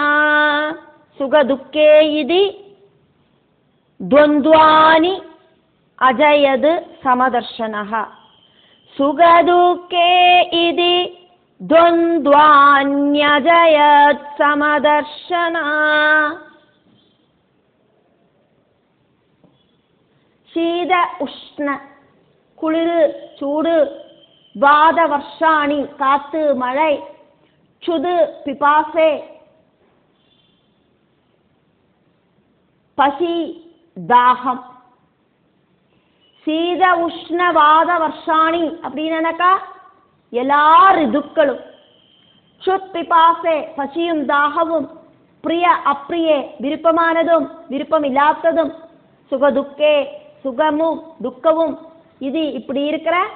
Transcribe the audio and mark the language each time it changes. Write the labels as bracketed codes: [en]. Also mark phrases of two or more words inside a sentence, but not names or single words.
[sa] सुखदुःखे इति द्वन्द्वानि अजयद् समदर्शनः. सुखदुःखे इति द्वन्द्वान्यजयत् समदर्शना. शीत उष्ण [ta] குளிர் சூடு, [sa] வாத வர்ஷாணி [ta] காத்து மழை, [sa] சுது பிபாசே [ta] பசி தாகம். [sa] சீத உஷ்ண வாத வர்ஷாணி [ta] அப்படின்னாக்கா எல்லா ரிதுக்களும், [sa] சுத் பிபாசே [ta] பசியும் தாகவும், [sa] பிரிய அப்ரியே [ta] விருப்பமானதும் விருப்பம் இல்லாததும், சுகதுக்கே சுகமும் துக்கமும், இது இப்படி இருக்கிற